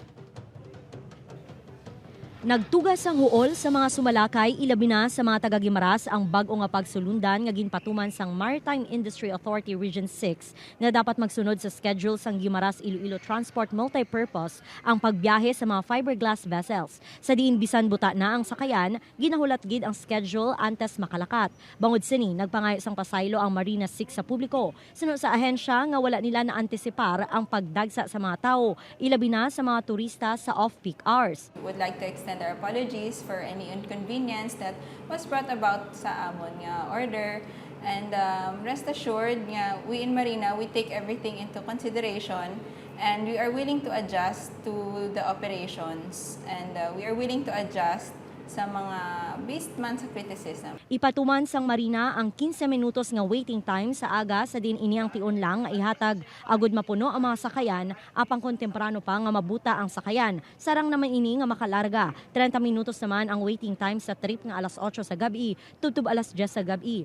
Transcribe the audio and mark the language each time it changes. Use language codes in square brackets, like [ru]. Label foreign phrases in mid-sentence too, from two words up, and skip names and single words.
[hil] Nagtugas ang huol sa mga sumalakay ilabi na sa mga taga-Gimaras ang bag-o nga pagsulundan nga ginpatuman sang Maritime Industry Authority Region 6 na dapat magsunod sa schedule sang Gimaras Iloilo Transport Multipurpose ang pagbiyahe sa mga [en] fiberglass vessels. [hil] Sa diin bisan buta na ang sakayan, ginahulat gid ang schedule antes makalakat. Bangod sini, nagpangayo sang pasaylo ang Marina 6 sa publiko. Sunod sa ahensya nga wala nila na antisipar ang pagdagsa sa mga tao, ilabi na sa mga turista sa [en] off-peak hours. Would like to extend our apologies for any inconvenience that was brought about [hil] sa amon nga [en] order, and rest assured nga we in Marina, we take everything into consideration and we are willing to adjust to the operations, and we are willing to adjust [hil] sa mga [en] based [hil] man sa [en] criticism. [hil] Ipatuman sang Marina ang 15 minutos nga waiting time sa aga sa din ini ang tion lang nga ihatag agud mapuno ang mga sakayan apang kontemprano pa nga mabuta ang sakayan. Sarang naman ini nga makalarga. 30 minutos naman ang waiting time sa trip nga alas 8 sa gabi tutub alas 10 sa gabi.